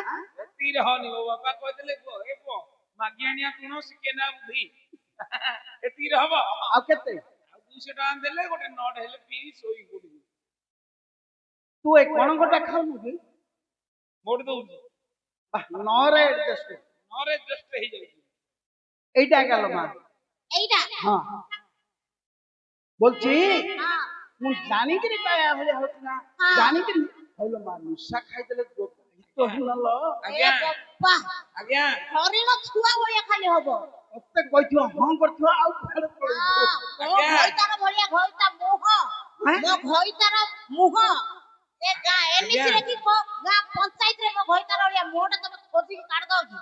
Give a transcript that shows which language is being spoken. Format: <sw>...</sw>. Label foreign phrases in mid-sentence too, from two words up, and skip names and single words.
<or>ଏତିକିରେ ହନି ମୋ ବାପା କହିଥିଲେ ମାଗି ଆଣିଆ ତୁଣ ଶିଖେ ନା ବୁଦ୍ଧି ଏତିକିରେ ହବ ଆଉ କେତେ ଆଉ 200 ଟଙ୍କା ଦେଲେ ଗୋଟେ ନଟ ହେଲେ ପିଇ ଶୋଇ ପଡିବି ତୁ ଏ କଣକଟା ଖାଉନୁ କି ମୋଟ ଦଉଛି ନରେ ଏଡଜଷ୍ଟ ନରେ ଜଷ୍ଟ ହେଇଯାଉଛି</or> <bn>এইটা গেল মা এইটা হ্যাঁ বলছি হ্যাঁ</bn> <or>ମୁଁ ଜାଣିକିରି ପାଇବା ଭଳିଆ ହଉଛି ନା ହଁ। ଜାଣିକିରି କହିଲ ମା ନିଶା ଖାଇଦେଲେ ଗୀତ ହେଲ ଆଜ୍ଞା ଏ ବାପା ଆଜ୍ଞା ହରିଣ ଛୁଆ ଭଳିଆ ଖାଲି ହବ ମତେ କହିଥିବ ହଁ କରିଥିବ ଆଉ କୁଆଡେ ପଳେଇଥିବ ମୋ ଘଇତାର ଭଳିଆ ଘଇତା ମୁହଁ ମୋ ଘଇତାର ମୁହଁ ଏ ଗାଁ ଏନିସିରେ କି ଗାଁ ପଞ୍ଚାୟତରେ ମୋ ଘଇତାର ଭଳିଆ ମୁହଁଟା ତମେ ଖୋଜିକି କାଢିଦବ କି</or>